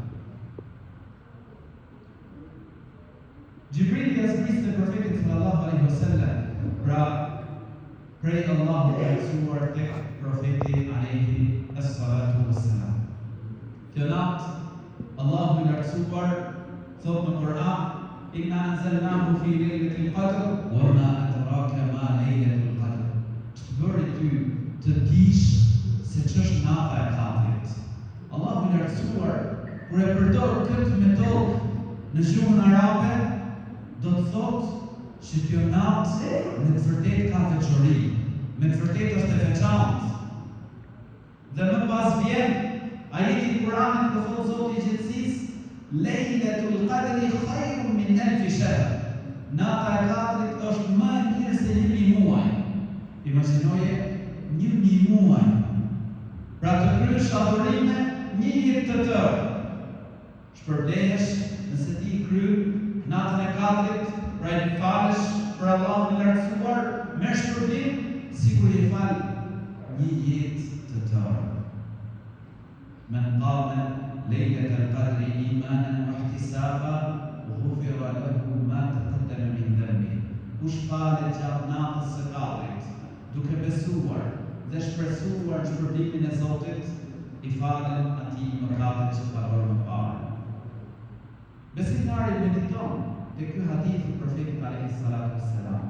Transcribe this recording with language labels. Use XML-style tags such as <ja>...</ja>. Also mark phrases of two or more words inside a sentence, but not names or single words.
<sq>Gjibrili e zbriste profetit</sq> <ar>صلى الله عليه وسلم,</ar> <sq>pra prej Allahu të lartësuar tek profeti</sq> <ar>عليه الصلاة والسلام.</ar> <sq>Kjo natë Allahu i lartësuar thot në Kur'an:</sq> <ar>"إنا أنزلناه في ليلة القدر وما أدراك ما ليلة القدر."</ar> <sq>Ç'të bëri ty të dish se ç'është nata e Kadrit. Allahu i lartësuar kur e përdor këtë metodë në gjuhën arabe, do të thotë që kjo natë në të vërtetë ka veçori, me të vërtetë është e veçantë. Dhe më pas vjen ajeti i Kuranit ku thot Zoti i gjithësisë:</sq> <ar>"ليلة القدر خير من ألف شهر."</ar> <sq>Nata e Kadrit është më e mirë se 1000 muaj. Imagjinoje 1000 muaj. Pra të kryesh adhurime 1 jetë të tërë. Shpërblehesh nëse ti kry natën e Kadrit, pra i falesh për Allahun e lartësuar me shpërblim, sikur i fal 1 jetë të tërë.</sq> <ar>من قام ليلة القدر إيمانا واحتسابا غفر له ما تقدم من ذنبه.</ar> <sq>Kush falet gjatë natës së Kadrit, duke besuar dhe shpresuar shpërblimin e Zotit, i falen atij mëkatet që ka bërë më parë. Besimtari mediton te ky hadith i profetit</sq> <ar>عليه الصلاة والسلام.</ar>